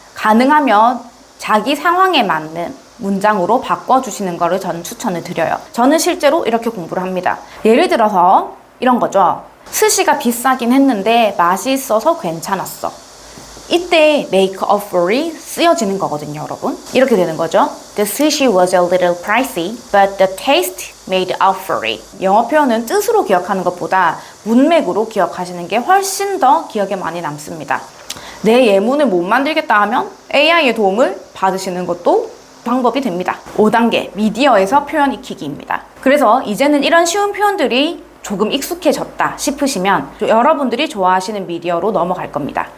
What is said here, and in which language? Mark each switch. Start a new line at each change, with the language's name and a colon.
Korean: 가능하면 자기 상황에 맞는 문장으로 바꿔주시는 거를 저는 추천을 드려요. 저는 실제로 이렇게 공부를 합니다. 예를 들어서 이런 거죠. 스시가 비싸긴 했는데 맛이 있어서 괜찮았어. 이때 make offer이 쓰여지는 거거든요, 여러분. 이렇게 되는 거죠.
English: The sushi was a little pricey, but the taste made up for it.
Korean: 영어 표현은 뜻으로 기억하는 것보다 문맥으로 기억하시는 게 훨씬 더 기억에 많이 남습니다. 내 예문을 못 만들겠다 하면 AI의 도움을 받으시는 것도 방법이 됩니다. 5단계, 미디어에서 표현 익히기입니다. 그래서 이제는 이런 쉬운 표현들이 조금 익숙해졌다 싶으시면 여러분들이 좋아하시는 미디어로 넘어갈 겁니다.